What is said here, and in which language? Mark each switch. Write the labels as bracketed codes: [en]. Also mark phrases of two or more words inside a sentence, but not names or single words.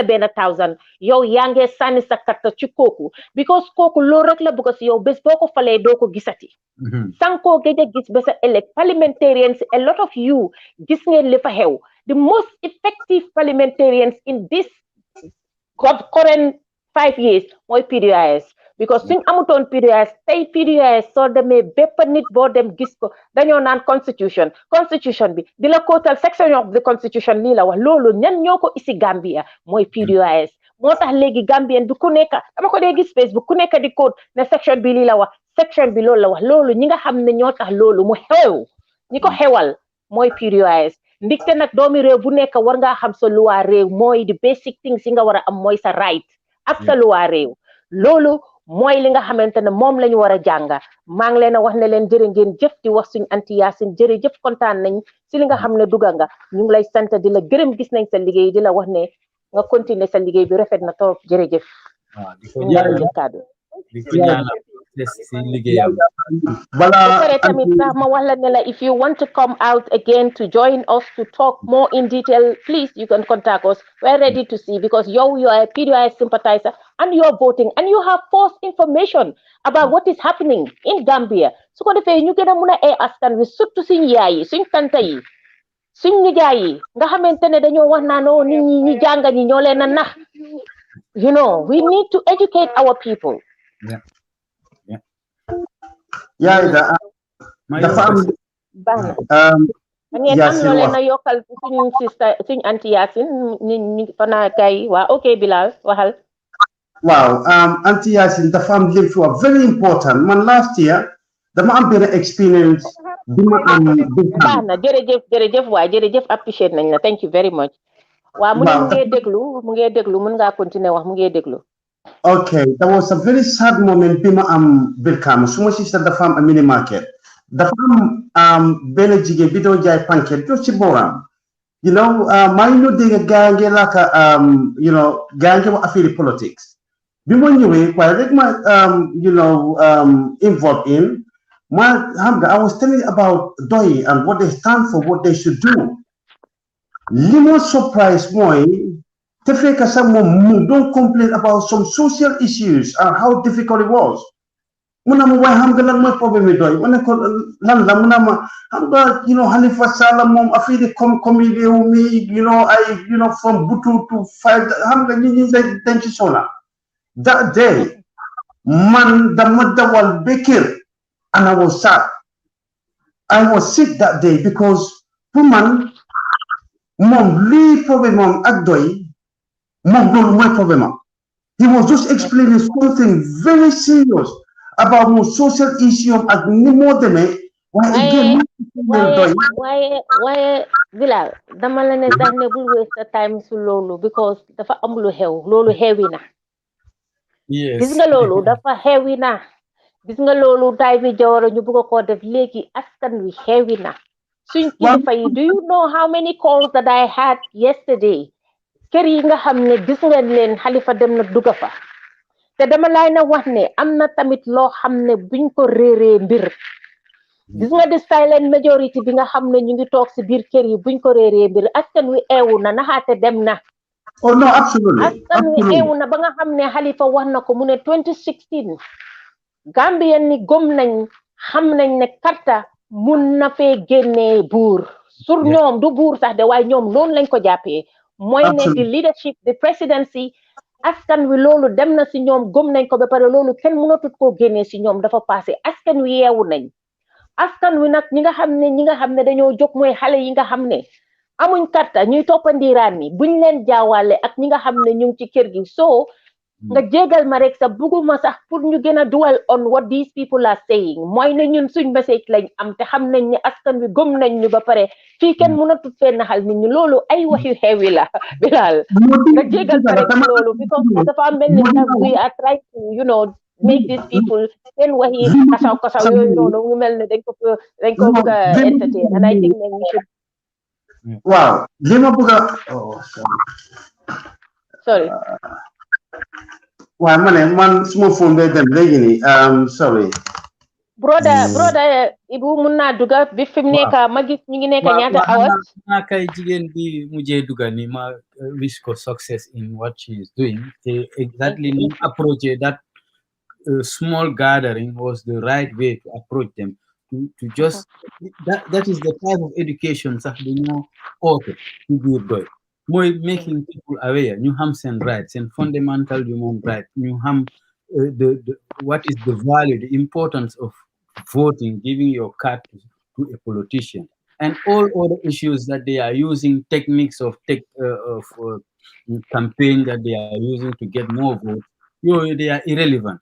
[wo] benn 1000 yow yaa ngi sànni sa katta ci kooku because kooku loolu rek la bëgg si yow bés boo ko falee doo ko gisati sankoo géej a gis ba sa ëllëg [en] parliamentarians a lot of you [wo] gis ngeen li fa xew [en] the most effective parliamentarians in this current 5 years [wo] mooy PDOIS because suñ amutoon PDOIS tey PDOIS soo demee bépp nit boo dem gis ko dañoo naan constitution bi di la kootal [en] section of the constitution [wo] lii la wax loolu ñan ñoo ko isi Gambia mooy PDOIS moo tax léegi Gambien bi ku nekk dama ko dee gis Facebook ku nekk di code ne section bi lii la wax section bi loolu la wax loolu ñi nga xam ne ñoo tax loolu mu xew ñi ko xewal mooy PDOIS ndigte nag doomi réew bu nekk war ngaa xam sa luwaa réew mooy [en] the basic things [wo] yi nga war a am mooy sa right ak sa luwaa réew loolu mooy li nga xamante ne moom la ñu war a jànga maa ngi leen a wax ne leen jërë ngeen jëf di wax suñ anti Yaasin jërëjëf kontaan nañ si li nga xam ne duga nga ñu ngi lay sant di la gërëm gis nañ sa liggéey di la wax ne nga continuer sa liggéey bi rafet na trop jërëjëf ba pare tamit sax ma wax la ne la [en] if you want to come out again to join us to talk more in detail please you can contact us we're ready to see because you are a PDOIS sympathizer and you are voting and you have false information about what is happening in Gambia [wo] su ko defee ñu gën a mun a askan wi surtout suñ yaay yi suñ tanta yi suñ nijaay yi nga xamante ne dañoo wax naa no nit ñi ñi jànga ñi ñoo leen a nax [en] you know we need to educate our people [wo] dafa am ngeen am loo leen a yokkal suñ sister suñ anti Yaasin ñi fana kay waa ok Bilal waxal waaw anti Yaasin dafa am lim fi wax [en] very important man last year [wo] dama am benn experience bi ma am baax na jërëjëf waay jërëjëf appreciate nañ la [en] thank you very much [wo] waaw mu ngee déglu mun ngaa continuer wax mu ngee déglu [en] okay that was a very sad moment [wo] bi ma am Brikama suma sister dafa am [en] a mini market [wo] dafa am benn jigéen bi doon jaay pancake do ci booram [en] you know [wo] maa ngi ñëw dégg gaa ngi laaka [en] you know [wo] gaa ngi wax affaire politics bi ma ñëwee waaye rek ma [en] you know involved in [wo] ma xam nga [en] I was telling about doy and what they stand for what they should do [wo] li ma surprise mooy te fekk sax moom mu [en] don't complain about some social issues and how difficult it was [wo] mu ne ma waaye xam nga lan mooy problème bi doy ma ne ko lan la mu ne ma xam nga [en] you know [wo] Halifa Sallah moom affaire comme réew mi you know ay [en] you know from Butu to 5 [wo] xam nga ñi dañ ci sona [en] that day [wo] man dama dawal ba kër [en] and I was sad I was sick that day because [wo] pour man moom lii problème moom ak doy moom loolu mooy problème [en] he was just explaining something very serious about more social issue [wo] ak ni moo demee waaye Bilal dama la ne sax ne bul [en] waste time [wo] su loolu because dafa am lu xew loolu xewi na gis nga loolu dafa xewi na gis nga loolu tay bi jawara ñu bëgg ko def léegi askan wi xewi na suñ kilifa yi [en] do you know how many calls that I had yesterday [wo] kër yi nga xam ne gis nga leen Halifa dem na dugga fa te dama lay na wax ne am na tamit loo xam ne buñ ko réeree mbir gis nga di [en] silent majority [wo] bi nga xam ne ñu ngi toog si biir kër yi buñ ko réeree mbir askan wi eewu na naxaate dem na [en] oh no absolutely [wo] askan wi eewu na ba nga xam ne Halifa wax na ko mu ne 2016 Gambien ni gëm nañ xam nañ ne karta mun na fee génnee buur sur ñoom du buur sax de waaye ñoom noonu lañ ko jàppee mooy ne di [en] leadership the presidency [wo] askan wi loolu dem na si ñoom gëm nañ ko ba pare loolu kenn mënatut koo génnee si ñoom dafa passé askan wi yeewu nañ askan wi nag ñi nga xam ne dañoo jóg mooy xale yi nga xam ne amuñ karta ñuy toppandiiraan ni buñ leen jaawaale ak ñi nga xam ne ñu ngi ci kër gi soo nga jégal ma rek sa bugguma sax pour ñu gën a [en] dwell on what these people are saying [wo] mooy ne ñun suñ message lañ am te xam nañ ne askan wi gëm nañ ñu ba pare fii kenn mënatut fee naxal nit ñi loolu ay wax yu xewi la Bilal nga jégal ma rek loolu because dafa mel ni [en] we are trying to make these people seen [wo] waxi kasaw yooyu noonu mu mel ne dañ ko bëgg a entertain [en] and I think [wo] ne [en] we should [wo] waaw li ma bëgg a sorry waaw ma ne man suma phone day dem léegi nii sorry broda Ibu mun naa duga bi fi mu nekk ma gis ñu ngi nekk ñaata hours naa kay jigéen bi mujjee duga ni ma wish ko success [en] in what she is doing [wo] te exactly ni [en] approach that small gathering was the right way to approach them to just that is the type of education sax [wo] bu ñoo oote ci biir doy mooy [en] making people aware [wo] ñu xam [en] seen rights and fundamental human rights [wo] ñu xam [en] what is the value the importance of voting giving your card to a politician and all other issues that they are using techniques of campaign that they are using to get more votes they are irrelevant.